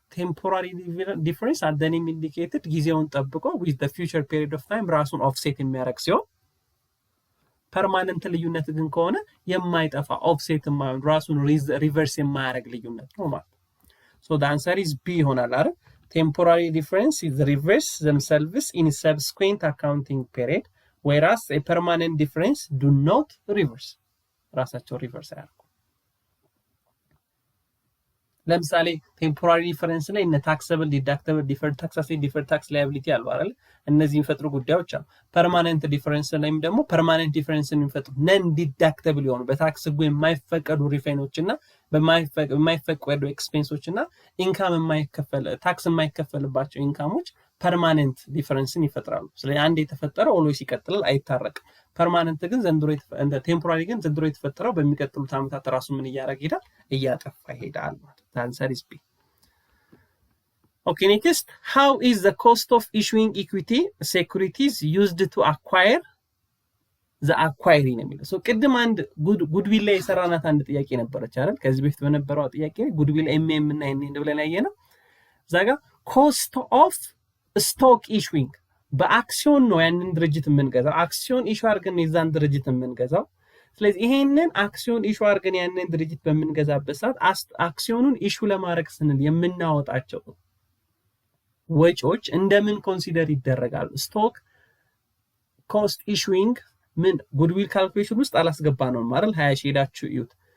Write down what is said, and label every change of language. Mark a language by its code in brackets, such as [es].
[am] ቴምፖራሪ ዲፈረንስ አት ዘ ኔም ኢንዲኬትድ ጊዜውን ጠብቆ [en] with the future period of time [am] ራሱን ኦፍሴት የሚያደርግ ሲሆን ፐርማነንት ልዩነት ግን ከሆነ የማይጠፋ ኦፍሴት የማይሆን ራሱን ሪቨርስ የማያደርግ ልዩነት ነው ማለት። ሶ [en] the answer is B [am] ይሆናል አይደል? [en] Temporary difference is reverse themselves in subsequent accounting period, whereas a permanent difference do not reverse. [am] ራሳቸው ሪቨርስ አያደርጉ። ለምሳሌ ቴምፖራሪ ዲፈረንስ ላይ እነ ታክሰብል፣ ዲዳክተብል፣ ዲፈርድ ታክስ አሴት፣ ዲፈርድ ታክስ ላያቢሊቲ አሉ አይደል? እነዚህ የሚፈጥሩ ጉዳዮች አሉ። ፐርማነንት ዲፈረንስ ላይም ደግሞ ፐርማነንት ዲፈረንስን የሚፈጥሩ ነን ዲዳክተብል የሆኑ በታክስ ህጉ የማይፈቀዱ ሪፋይኖች እና በማይፈቀዱ ኤክስፔንሶች እና ኢንካም ታክስ የማይከፈልባቸው ኢንካሞች ፐርማነንት ዲፈረንስን ይፈጥራሉ። ስለዚህ አንድ የተፈጠረው ኦልዌይስ ይቀጥላል፣ አይታረቅም። ፐርማነንት ግን እንደ ቴምፖራሪ ግን ዘንድሮ የተፈጠረው በሚቀጥሉት ዓመታት ራሱ ምን እያደረገ ይሄዳል? እያጠፋ ይሄዳል ማለት ነው። [en] answer is B. Okay, next, how is the cost of issuing equity securities used to acquire the acquiring [am] የሚለው? ሶ ቅድም አንድ ጉድዊል ላይ የሰራናት አንድ ጥያቄ ነበረች አይደል? ከዚህ በፊት በነበረው ጥያቄ ጉድዊል ኤምኤም እና ኤን ብለን ያየነው እዛ ጋር ኮስት ኦፍ ስቶክ ኢሹዊንግ በአክሲዮን ነው ያንን ድርጅት የምንገዛው አክሲዮን ኢሹ አድርገን የዛን ድርጅት የምንገዛው ስለዚህ ይሄንን አክሲዮን ኢሹ አድርገን ያንን ድርጅት በምንገዛበት ሰዓት አክሲዮኑን ኢሹ ለማድረግ ስንል የምናወጣቸው ወጪዎች እንደምን ኮንሲደር ይደረጋሉ ስቶክ ኮስት ኢሹዊንግ ምን ጉድዊል ካልኩሌሽን ውስጥ አላስገባ ነው ማለት 20 ሺህ ሄዳችሁ እዩት